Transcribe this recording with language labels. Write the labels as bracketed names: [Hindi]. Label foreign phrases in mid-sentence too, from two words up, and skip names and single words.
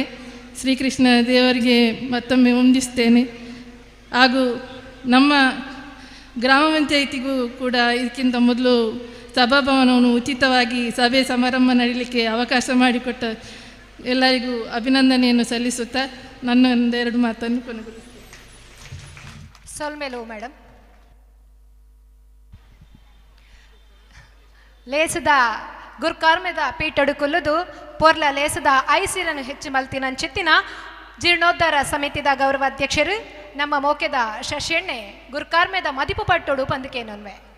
[Kannada] ಶ್ರೀಕೃಷ್ಣ ದೇವರಿಗೆ ಮತ್ತೊಮ್ಮೆ ವಂದಿಸ್ತೇನೆ. ಹಾಗೂ ನಮ್ಮ ಗ್ರಾಮ ಪಂಚಾಯಿತಿಗೂ ಕೂಡ ಇದಕ್ಕಿಂತ ಮೊದಲು ಸಭಾಭವನವನ್ನು ಉಚಿತವಾಗಿ ಸಭೆ ಸಮಾರಂಭ ನಡೀಲಿಕ್ಕೆ ಅವಕಾಶ ಮಾಡಿಕೊಟ್ಟ ಎಲ್ಲರಿಗೂ ಅಭಿನಂದನೆಯನ್ನು ಸಲ್ಲಿಸುತ್ತಾ ನನ್ನ ಒಂದೆರಡು ಮಾತನ್ನು ಕೊನೆಗೊಳಿಸ್ತೇನೆ. [Tulu] ಸೊಲ್ಮೇಲು ಮೇಡಮ್, ಲೇಸದ ಗುರ್ಕಾರ್ಮೆದ ಪೀಟಡು ಕೊಲ್ಲುದು ಪೊರ್ಲ ಲೇಸದ ಐಸಿರನ್ನು ಹೆಚ್ಚು ಮಲ್ತಿನ ಚಿತ್ತಿನ ಜೀರ್ಣೋದ್ಧಾರ ಸಮಿತಿದ ಗೌರವ ಅಧ್ಯಕ್ಷರು ನಮ್ಮ ಮೋಕೆದ ಶಶೆಣ್ಣೆ ಗುರ್ಕಾರ್ಮೆದ ಮದಿಪು ಪಟ್ಟೋಡು ಪಂದಕೇನೊನ್ವೆ.